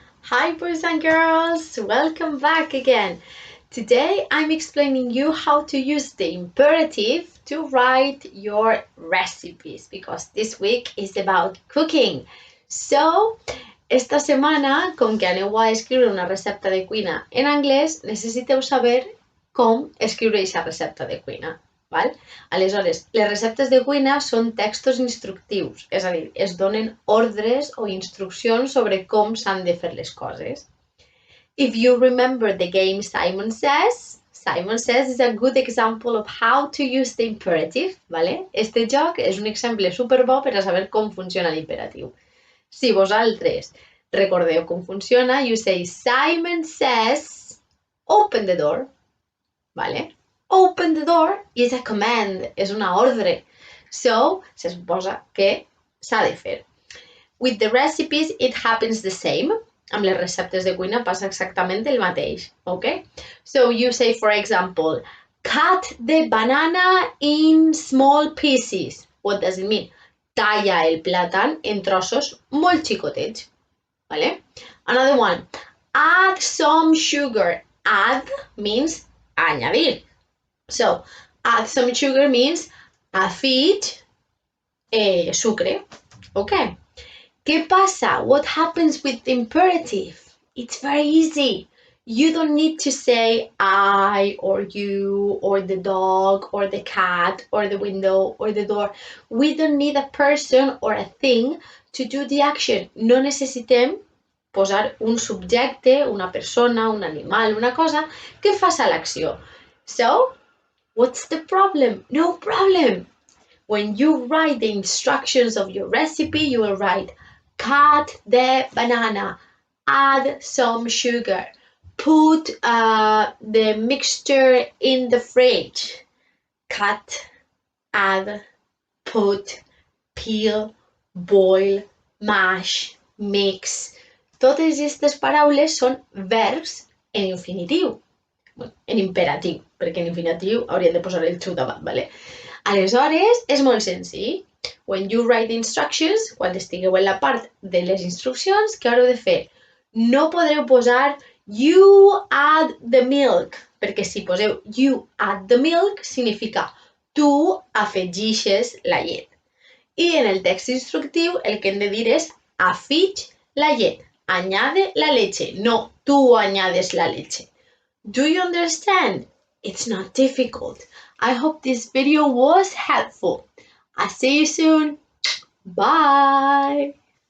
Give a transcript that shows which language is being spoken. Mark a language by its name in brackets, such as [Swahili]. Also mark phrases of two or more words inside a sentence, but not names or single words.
[English] Hi boys and girls, welcome back again. Today I'm explaining you how to use the imperative to write your recipes because this week is about cooking. So, [Catalan] esta setmana, com que aneu a escriure una recepta de cuina en anglès, necessiteu saber com escriure aquesta recepta de cuina. Val? Aleshores, les receptes de cuina són textos instructius, és a dir, es donen ordres o instruccions sobre com s'han de fer les coses. [English] If you remember the game Simon Says is a good example of how to use the imperative, [Catalan] ¿vale? Este joc és un exemple superbo per a saber com funciona l'imperatiu. Si vosaltres recordeu com funciona, [English] you say Simon says, open the door, ¿vale? Open the door is a command, [Catalan] és una ordre. So, se suposa que s'ha de fer. [English] With the recipes, it happens the same. [Catalan] Amb les receptes de cuina passa exactament el mateix, [English] okay? So you say, for example, cut the banana in small pieces. What does it mean? [Catalan] Talla el plàtan en trossos molt xicotets, ¿vale? [English] Another one, add some sugar. Add means añadir. So, add some sugar means [Catalan] afegir sucre, [English] okay? [Spanish] ¿Qué pasa? [English] What happens with the imperative? It's very easy. You don't need to say I or you or the dog or the cat or the window or the door. We don't need a person or a thing to do the action. [Catalan] No necessitem posar un subjecte, una persona, un animal, una cosa que faça l'acció. [English] So, what's the problem? No problem. When you write the instructions of your recipe, you will write cut the banana, add some sugar, put the mixture in the fridge, cut, add, put, peel, boil, mash, mix. [Catalan] Totes aquestes paraules són verbs en infinitiu, en imperatiu, perquè en infinitiu hauríem de posar el to davant, ¿vale? Aleshores, és molt senzill. [English] When you write the instructions, [Catalan] quan estigueu en la part de les instruccions, què haureu de fer? No podreu posar [English] you add the milk, [Catalan] perquè si poseu [English] you add the milk [Catalan] significa tu afegixes la llet. I en el text instructiu el que hem de dir és afig la llet, [Spanish] añade la leche, no tú añades la leche. [English] Do you understand? It's not difficult. I hope this video was helpful. I'll see you soon. Bye.